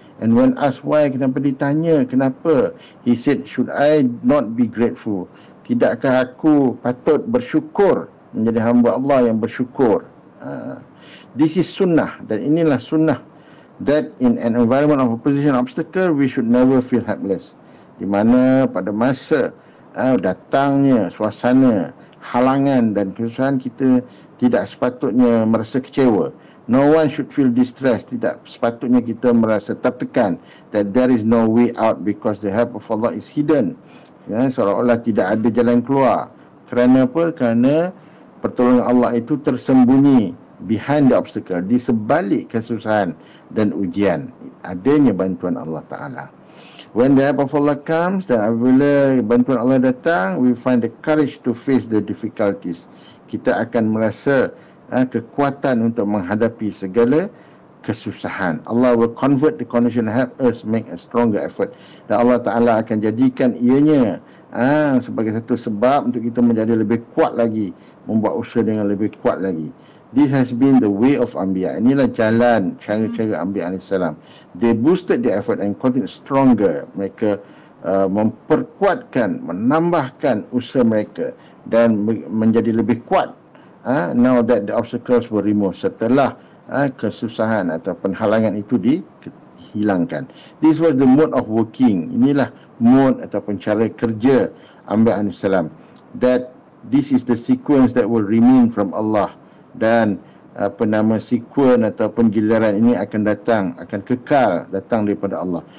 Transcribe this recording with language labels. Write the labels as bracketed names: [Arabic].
[English] And when asked why, [Malay] kenapa ditanya kenapa, [English] he said, should I not be grateful? [Malay] Tidakkah aku patut bersyukur, menjadi hamba Allah yang bersyukur? [English] This is sunnah, [Malay] dan inilah sunnah, [English] that in an environment of opposition obstacle, we should never feel helpless. [Malay] Di mana pada masa datangnya suasana halangan dan kesusahan, kita tidak sepatutnya merasa kecewa. [English] No one should feel distressed. [Malay] Tidak sepatutnya kita merasa tertekan, [English] that there is no way out because the help of Allah is hidden. [Malay] Ya, seolah-olah tidak ada jalan keluar. Kerana apa? Kerana pertolongan Allah itu tersembunyi [English] behind the obstacle, [Malay] di sebalik kesusahan dan ujian, adanya bantuan Allah Ta'ala. [English] When the help of Allah comes, [Malay] dan apabila bantuan Allah datang, [English] we find the courage to face the difficulties. [Malay] Kita akan merasa kekuatan untuk menghadapi segala kesusahan. [English] Allah will convert the condition, help us make a stronger effort. [Malay] Dan Allah Ta'ala akan jadikan ianya sebagai satu sebab untuk kita menjadi lebih kuat lagi, membuat usaha dengan lebih kuat lagi. [English] This has been the way of Anbiya. [Malay] Inilah jalan, cara-cara Anbiya AS. [English] They boosted their effort and continued stronger. [Malay] Mereka memperkuatkan, menambahkan usaha mereka dan menjadi lebih kuat. [English] Now that the obstacles were removed, [Malay] setelah kesusahan atau halangan itu dihilangkan. [English] This was the mode of working. [Malay] Inilah mode ataupun cara kerja Anbiya AS. [English] That this is the sequence that will remain from Allah. [Malay] Dan sequence ataupun giliran ini akan datang, akan kekal datang daripada Allah.